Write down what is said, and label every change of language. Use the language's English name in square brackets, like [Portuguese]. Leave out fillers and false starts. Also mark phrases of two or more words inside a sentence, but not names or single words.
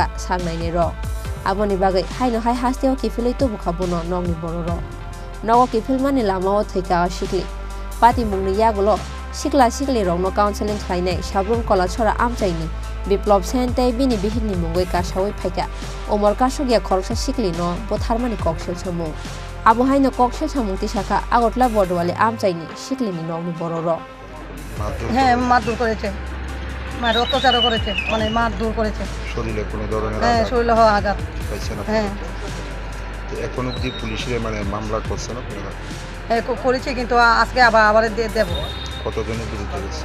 [Kok Borok] sangnaini ro aboni bagai haino hai hasteo kifilei tu bukha bono nogni bororo nogo kifilmani lamao theika asikli pati mungni yagulo Sikla sikli rong no counseling khlainai sabrum kola chora amchaini biplop sente bini bihigni mungoi kasawai phaika umar kasogya khoroksa sikli no botharmani koksil samung abo haino koksil samung tisakha agotla bordwale amchaini siklini nogni bororo [Bangla] হ্যাঁ মারধর করেছে মানে অত্যাচার করেছে মানে মারধর করেছে শরীরে কোনো ধরনের হ্যাঁ শরীরে আঘাত পাইছে না হ্যাঁ এখন অবধি পুলিশে মানে মামলা করছে না হ্যাঁ করেছে কিন্তু আজকে আবার দেব কতজনের বিরুদ্ধে গেছে